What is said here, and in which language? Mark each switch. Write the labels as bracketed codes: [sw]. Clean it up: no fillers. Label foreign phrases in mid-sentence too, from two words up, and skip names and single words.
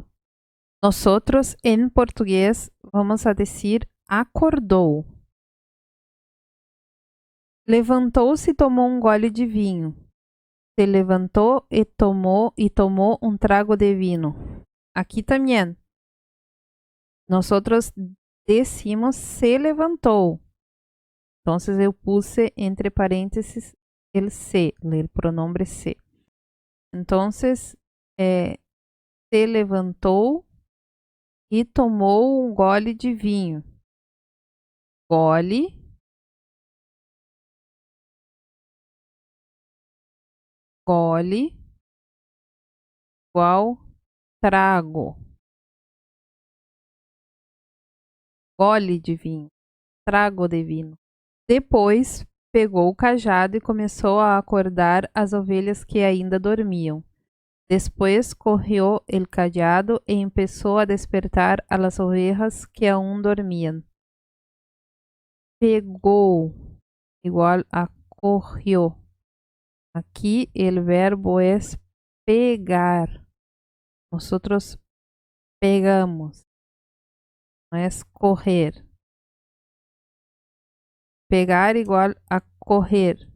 [pt] Nosotros, em português, vamos a dizer acordou. Levantou-se e tomou um gole de vinho. Se levantou e tomou um trago de vinho. Aqui também. [es] Nosotros decimos se levantou. [pt] Então, eu puse entre parênteses el se, o pronome se. Então, se levantou e tomou um gole de vinho. Gole. Gole igual trago. Gole de vinho. Trago de vinho. Depois, pegou o cajado e começou a acordar as ovelhas que ainda dormiam. [es] Después cogió el cajado e empezó a despertar a las ovejas que aún dormían. [pt] Pegou igual a cogió. [es] Aqui el verbo es pegar. Nosotros pegamos. No es correr. Pegar igual a correr.